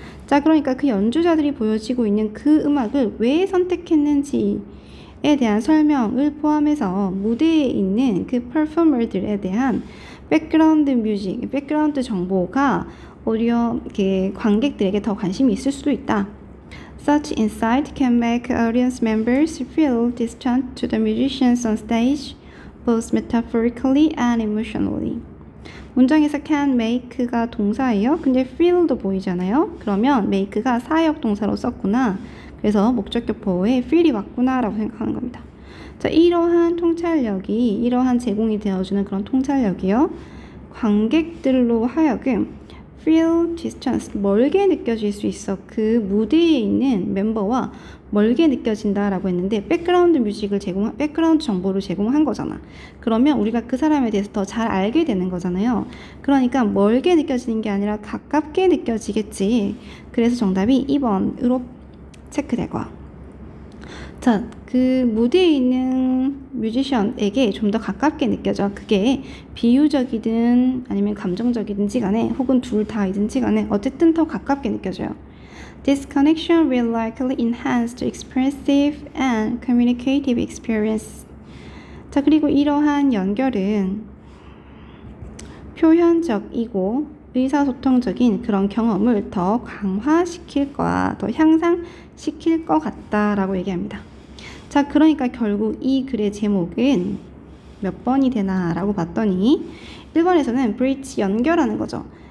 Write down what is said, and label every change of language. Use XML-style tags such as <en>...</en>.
<ko>자, 그러니까 그 연주자들이 보여지고 있는 그 음악을 왜 선택했는지에 대한 설명을 포함해서 무대에 있는 그 퍼포머들에 대한 백그라운드 뮤직, 백그라운드 정보가 오히려 관객들에게 더 관심이 있을 수도 있다.</ko> <en>Such insight can make audience members feel distant to the musicians on stage, both metaphorically and emotionally.</en> <ko>문장에서 can make가 동사예요. 근데 feel도 보이잖아요. 그러면 make가 사역 동사로 썼구나. 그래서 목적격 보호에 feel이 왔구나 라고 생각하는 겁니다. 자, 이러한 제공이 되어주는 그런 통찰력이요. 관객들로 하여금 feel distance, 멀게 느껴질 수 있어. 그 무대에 있는 멤버와 멀게 느껴진다라고 했는데 백그라운드 정보를 제공한 거잖아. 그러면 우리가 그 사람에 대해서 더 잘 알게 되는 거잖아요. 그러니까 멀게 느껴지는 게 아니라 가깝게 느껴지겠지. 그래서 정답이 2번으로 체크되고. 자, 그 무대에 있는 뮤지션에게 좀 더 가깝게 느껴져. 그게 비유적이든 아니면 감정적이든지 간에 혹은 둘 다이든지 간에 어쨌든 더 가깝게 느껴져요.</ko> <en>This connection will likely enhance the expressive and communicative experience.</en> <ko>자, 그리고 이러한 연결은 표현적이고 의사소통적인 그런 경험을 더 강화시킬 거야, 더 향상시킬 것 같다라고 얘기합니다. 자, 그러니까 결국 이 글의 제목은 몇 번이 되나 라고 봤더니 1번에서는 bridge, 연결하는 거죠.</ko>